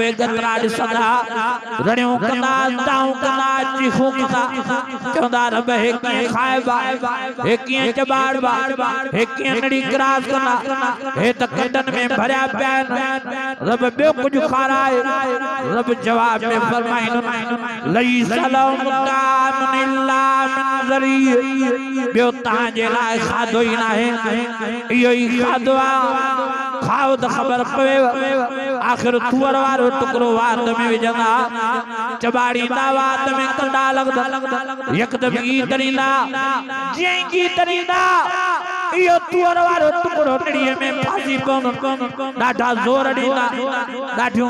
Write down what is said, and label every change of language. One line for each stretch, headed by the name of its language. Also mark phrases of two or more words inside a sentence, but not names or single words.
Sindhi: उहे गतरा ॾिसंदा रड़ियूं कंदा दाऊं कंदा चीखूं कंदा चवंदा रब हे कीअं खाइबा हे कीअं चॿाड़बा हे कीअं नड़ी क्रास कंदा हे त कटन में भरिया पिया आहिनि रब ॿियो कुझु खाराए रब जवाब में फरमाईंदो
Arabic: ليس لهم طعام إلا من ضريع
Sindhi: ॿियो तव्हांजे लाइ खाधो ई न आहे इहो ई खाधो आहे खाओ त ख़बर पवे। आखिर थूअर वारो टुकड़ो वात में विझंदा चॿाड़ींदा वात में कंदा लॻंदा यकदमि ई तरींदा जीअं ई तरींदा इहो थूअर वारो टुकड़ो नड़ीअ में फासी पवंदो ॾाढा ज़ोर ॾींदा ॾाढियूं